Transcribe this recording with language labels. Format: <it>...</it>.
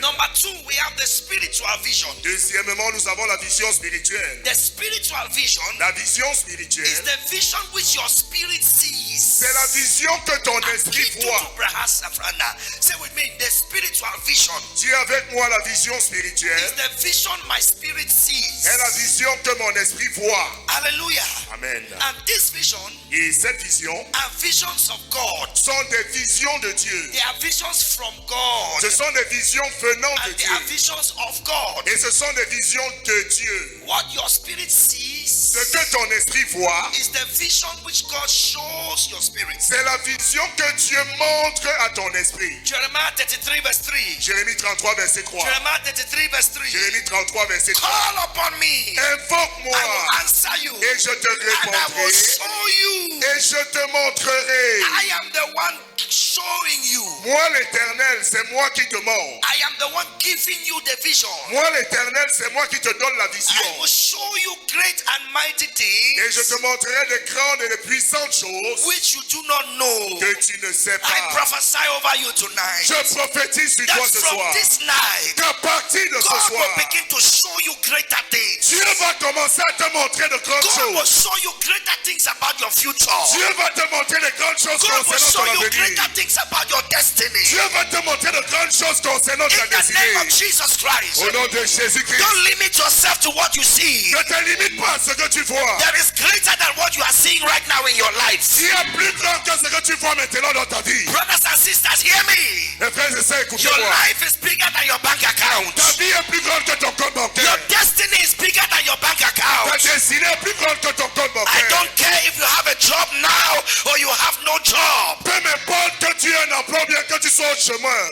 <en>Number two, we have the spiritual vision.</en> <fr>Deuxièmement, nous avons la vision spirituelle.</fr> <en>The spiritual vision</en> <fr>La vision</fr> <en>is</en> <fr>spirituelle,</fr> <en>the vision which your spirit sees.</en> <fr>c'est la vision que ton esprit voit.</fr> <en>Say with me, the spiritual vision</en> <fr>Dis avec moi la vision</fr> <en>is</en> <fr>spirituelle</fr> <en>the vision my spirit sees.</en> <fr>est la vision que mon esprit voit. Hallelujah. Amen.</fr> <en>And this vision</en> <fr>Et cette vision</fr> <en>are visions of God.</en> <fr>sont des visions de Dieu.</fr> <en>They are visions from God.</en> <fr>Ce sont des visions venant de</fr> <en>And they are</en> <fr>Dieu.</fr> <en>visions of God.</en> <fr>Et ce sont des visions de Dieu.</fr> <en>What your spirit sees</en> <fr>Ce que ton esprit voit,</fr> <en>is the vision which God shows your spirit.</en> <fr>c'est la vision que Dieu montre à ton esprit.</fr> <en>Jeremiah 33 verse 3.</en> <fr>Jérémie 33, verset 3.</fr> <en>Jeremiah 33 verse 3.</en> <fr>Jérémie 33, verset 3.</fr> <en>Call upon me. I</en> <fr>Invoque-moi</fr> <en>will answer</en> <fr>et je te</fr> <en>and I will</en> <fr>répondrai</fr> <en>show you.</en> <fr>et je te montrerai.</fr> <en>I am the one showing you.</en> <fr>Moi l'Éternel, c'est moi qui te montre.</fr> <en>I am the one giving you the vision.</en> <fr>Moi l'Éternel, c'est moi qui te donne la</fr> <en>I</en> <fr>vision.</fr> <en>will show you great and mighty</en> <fr>Et je te</fr> <en>things</en> <fr>montrerai de grandes et de puissantes choses</fr> <en>which you do not know.</en> <fr>que tu ne sais</fr> <en>I</en> <fr>pas.</fr> <en>prophesy over you tonight.</en> <fr>Je prophétise sur</fr> <en>That</en> <fr>toi ce</fr> <en>from</en> <fr>soir</fr> <en>this night,</en> <fr>qu'à partir de ce</fr> <en>God</en> <fr>soir,</fr> <en>will begin to show you greater things.</en> <fr>Dieu va commencer à te montrer de grandes</fr> <en>God will</en> <fr>choses.</fr> <en>show you greater things about your future.</en> <fr>Dieu va te montrer de grandes choses</fr> <en>God will</en> <fr>concernant</fr> <en>show</en> <fr>ton</fr> <en>you</en> <fr>avenir.</fr> <en>greater things about your destiny.</en> <fr>Dieu va te montrer de grandes choses concernant ta</fr> <en>In the name of</en> <fr>destinée.</fr> <en>Jesus Christ.</en> <fr>Au nom de Jésus-Christ,</fr> <en>Don't limit yourself to what you see.</en> <fr>ne te limite pas à ce que tu vois.</fr> <en>There is greater than what you are seeing right now in your life.</en> <fr>Il y a plus grand que ce que tu vois maintenant dans ta vie.</fr> <en>Brothers and sisters, hear me.</en> <fr>Mes frères et sœurs,</fr> <en>Your</en> <fr>écoutez-moi.</fr> <en>life is bigger than your bank account.</en> <fr>Ta vie est plus grande que ton compte</fr> <en>Your</en> <fr>bancaire.</fr> <en>destiny is bigger than your bank</en> <fr>Ta</fr> <en>account.</en> <fr>destinée est plus grande que ton compte</fr> <en>I</en> <fr>bancaire.</fr> <en>don't care if you have a job now or you have no job.</en> <fr>Peu m'importe que tu aies un emploi, bien que tu sois au chemin.</fr>